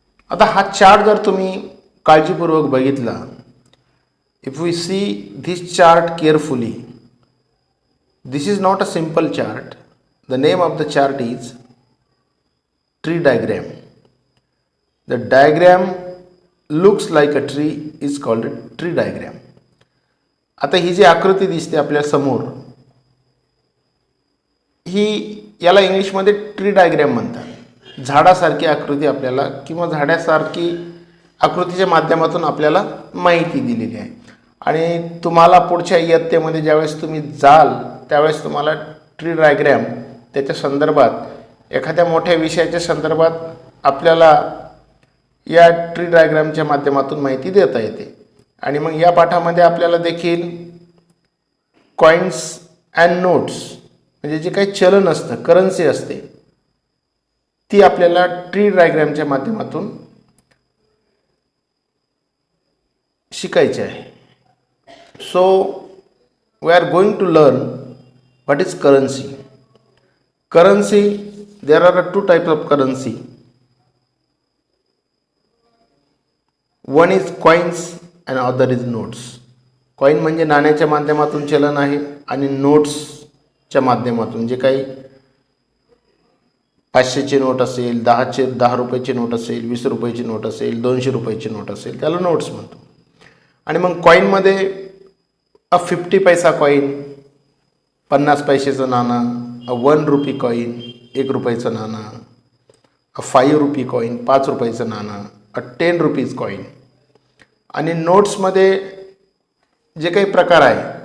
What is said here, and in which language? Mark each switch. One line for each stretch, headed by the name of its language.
Marathi: आता हा चार्ट जर तुम्ही काळजीपूर्वक बघितला,
English: If we see this chart carefully, this is not a simple chart. The name of the chart is tree diagram. The diagram looks like a tree is called a tree diagram.
Marathi: आता ही जी आकृती दिसते आपल्या समोर, ही याला इंग्लिशमध्ये tree diagram म्हणतात. झाडासारखी आकृती आपल्याला किंवा झाडासारखी आकृतीच्या माध्यमातून आपल्याला माहिती दिलेली आहे. आणि तुम्हाला पुढच्या इयत्तेमध्ये ज्यावेळेस तुम्ही जाल त्यावेळेस तुम्हाला ट्री डायग्राम त्याच्या संदर्भात, एखाद्या मोठ्या विषयाच्या संदर्भात आपल्याला या ट्री डायग्रामच्या माध्यमातून माहिती देता येते. आणि मग या पाठामध्ये आपल्याला देखील
English: coins and notes
Marathi: म्हणजे जे काही चलन असतं, करन्सी असते, ती आपल्याला ट्री डायग्रामच्या माध्यमातून शिकायची आहे.
English: So we are going to learn what is currency. Currency, there are two types of currency. One is coins and other is notes.
Marathi: Coin म्हणजे नाण्याच्या माध्यमातून चलन आहे आणि नोट्सच्या माध्यमातून जे काही 500ची नोट असेल, 10 रुपयाची नोट असेल, 20 रुपयाची नोट असेल, 200 रुपयाची नोट असेल, त्याला नोट्स म्हणतो. आणि मग कॉइनमध्ये 50 पैसा कॉइन, 50 पैशाचं नाणं, 1 रुपी कॉइन, 1 रुपयाचं नाणं, 5 रुपी कॉइन, 5 रुपयाचं नाणं, 10 रुपीज कॉइन. आणि नोट्समध्ये जे काही प्रकार आहे,